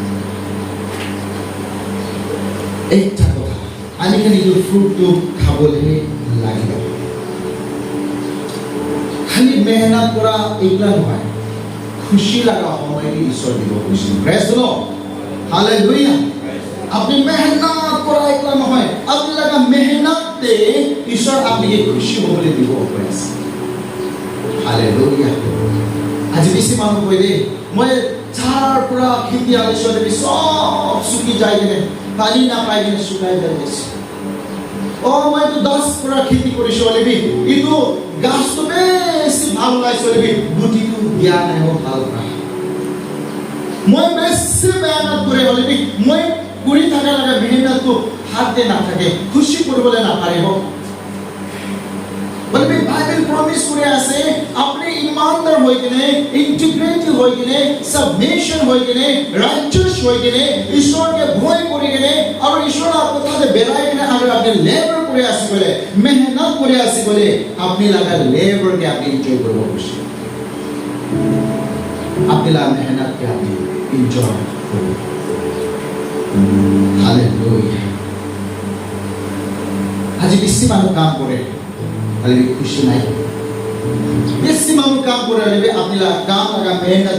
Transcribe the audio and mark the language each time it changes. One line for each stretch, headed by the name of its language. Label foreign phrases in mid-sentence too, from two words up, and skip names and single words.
Naga Pidgin: একটা কথা আমি খালি এই ফ্রুট তো খাবলে লাগিব খালি মেহনত করা এইগুলা নহয় খুশি লাগা সময় ঈশ্বর দিব খুশি
English: praise the Lord
Naga Pidgin: হালেলুয়া আপনি মেহনত করা একলা নহয় আপনি লাগা মেহনতে ঈশ্বর আপনাকে খুশি হবলে দিব প্রেজ হালেলুয়া আজি বেশি মানুহ কইলে মই চাৰ পুৰা খেতি আলিছলে সব সুকি যায় কিনে পানী না পাই কিনে শুকাই যায় গেছে ও মই তো 10 পুৰা খেতি কৰিছো বলিবি ইটো গাছটো বেছি ভাল লাইছে বলিবি গুটিটো দিয়া নাই ভাল পায় মই বেছি মেহনত কৰি বলিবি মই কৰি থাকা লাগা মেহনতটো হাতে না থাকে খুশি কৰিবলৈ না পাৰিব বলিবি বাইবেল প্ৰমিস কৰি আছে আপনি ইমানদাৰ হৈ কিনে ইন্টিগ্ৰিটি হৈ কিনে সাবমিশন হৈ কিনে ৰাইটাস হৈ কিনে ঈশ্বৰকে ভয় কৰি কিনে আৰু ঈশ্বৰৰ কথাতে বেৰাই কিনে আৰু আপনি লেবাৰ কৰি আছে বলে মেহনত কৰি আছে বলে আপনি লাগা লেবাৰকে আপনি এনজয় কৰিব খুশি আপনি লাগা মেহনতকে আপনি এনজয় করব হালেলুয়া আজি বেশি মানুষ কাম করে খালি খুশি নাই বেশি মানুষ কাম করে নেবে আপনি কাম লাগা মেহনত